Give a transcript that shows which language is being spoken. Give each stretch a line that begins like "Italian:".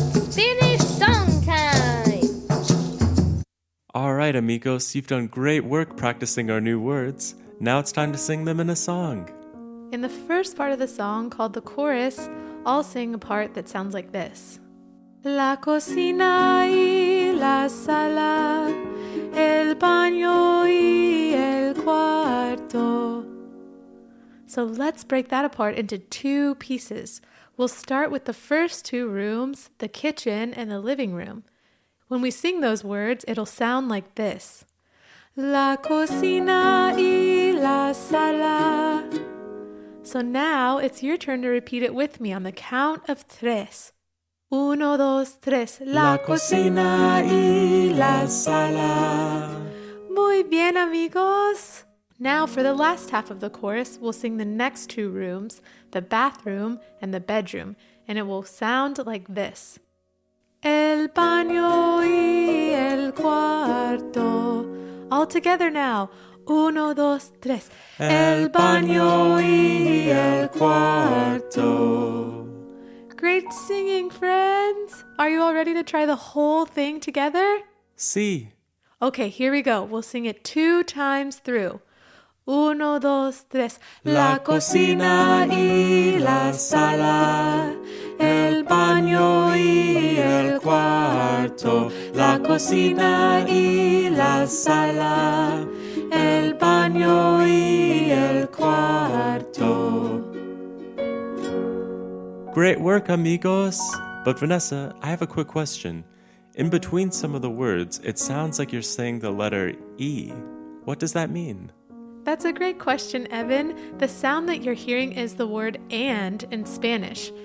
English: Spanish song time! All right, amigos, you've done great work practicing our new words. Now it's time to sing them in a song. In the first part of the song, called the chorus, I'll sing a part that sounds like this.
Spanish: La cocina y la sala, el baño y el cuarto.
English: So let's break that apart into two pieces. We'll start with the first two rooms, the kitchen and the living room. When we sing those words, it'll sound like this.
Spanish: La cocina y la sala.
English: So now it's your turn to repeat it with me on the count of tres.
Spanish: Uno, dos, tres. La cocina y la sala. Muy bien, amigos.
English: Now for the last half of the chorus, we'll sing the next two rooms, the bathroom and the bedroom, and it will sound like this.
Spanish: El baño y el cuarto.
English: All together now.
Spanish: Uno, dos, tres. El baño y el cuarto.
English: Great singing, friends! Are you all ready to try the whole thing together?
Spanish: Sí.
English: Okay, here we go. We'll sing it 2 times through.
Spanish: Uno, dos, tres. La cocina y la sala, el baño y el cuarto. La cocina y la sala, el baño y el cuarto.
English: Great work, amigos! But Vanessa, I have a quick question. In between some of the words, it sounds like you're saying the letter E. What does that mean? That's a great question, Evan. The sound that you're hearing is the word and in Spanish.